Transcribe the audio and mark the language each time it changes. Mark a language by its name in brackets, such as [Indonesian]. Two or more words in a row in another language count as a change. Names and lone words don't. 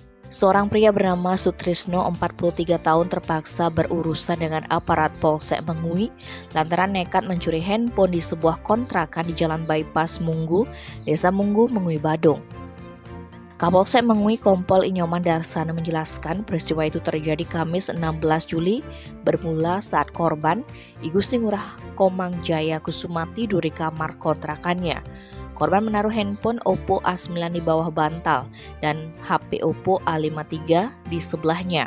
[Indonesian] Seorang pria bernama Sutrisno, 43 tahun, terpaksa berurusan dengan aparat Polsek Mengui lantaran nekat mencuri handphone di sebuah kontrakan di Jalan Bypass Munggu, Desa Munggu, Mengui, Badung. Kapolsek Mengui Kompol Inyoman Darsana menjelaskan peristiwa itu terjadi Kamis 16 Juli bermula saat korban Igusti Ngurah Komang Jaya Kusuma tidur di kamar kontrakannya. Korban menaruh handphone Oppo A9 di bawah bantal dan HP Oppo A53 di sebelahnya.